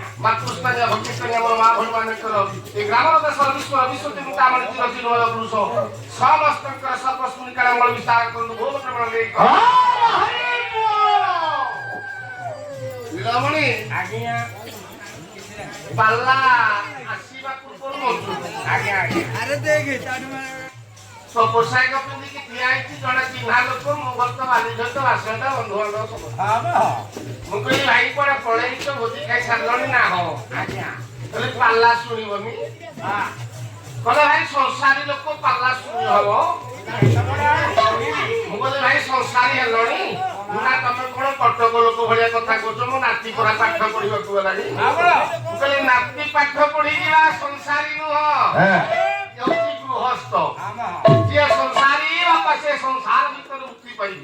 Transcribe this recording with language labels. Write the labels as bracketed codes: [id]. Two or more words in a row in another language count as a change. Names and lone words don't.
[or] ମାତୃସ୍ଥାନୀୟ ଭକ୍ତିସ୍ଥାନୀୟ ଆମର ମା ଭଉଣୀମାନଙ୍କର ଏ ଗ୍ରାମର ଦେଶର ବିଶ୍ୱର ବିଶ୍ୱତି ମୁକ୍ତାମଣି ଚିରଚିନ୍ମୟ ପୁରୁଷ ସମସ୍ତଙ୍କର ସର୍ବସ୍ମୃତିକାଳ ମଙ୍ଗଳ ବିସ୍ତାର କରନ୍ତୁ ବହୁତ ପ୍ରମାଣ ଦେଇ ନୀଳମଣି आज्ञा ପାଲା ଆସିବା ପୂର୍ବରୁ ମଜୁର ଆଜ୍ଞା ଆରେ ଦେଖ ପୋଷାକ ପିନ୍ଧିକି ଠିଆ ହେଇଛି ଜଣେ ଚିହ୍ନା ଲୋକ ମୁଁ ବର୍ତ୍ତ ବାଲି ସହିତ ବାସଟା ବନ୍ଧୁବାନ୍ଧବ ସବୁ हम ମୁଁ କହିଲି ଭାଇ କୁଆଡେ ପଳେଇଛ ଭୋଜି ଖାଇ ସାରିଲଣି ନା ହଁ आज्ञा କହିଲି ପାଲା ଶୁଣିବନି हां କହିଲେ ଭାଇ ସଂସାରୀ ଲୋକ ପାଲା ଶୁଣି ହବ ମୁଁ କହିଲି ଭାଇ ସଂସାରୀ ହେଲଣି ନା ତମେ କଣ କଟକ ଲୋକ ଭଳିଆ କଥା କହୁଛ ମୋ ନାତି ପରା ପାଠ ପଢିବାକୁ ଗଲାଣି ମୁଁ କହିଲି ନାତି ପାଠ ପଢିଯିବା ସଂସାରୀ ନୁହଁ ହେଉଛି ଗୃହସ୍ଥ ଯିଏ ସଂସାରୀ ବାପା ସେ ସଂସାର ଭିତରେ ମୁକ୍ତି ପାଇବ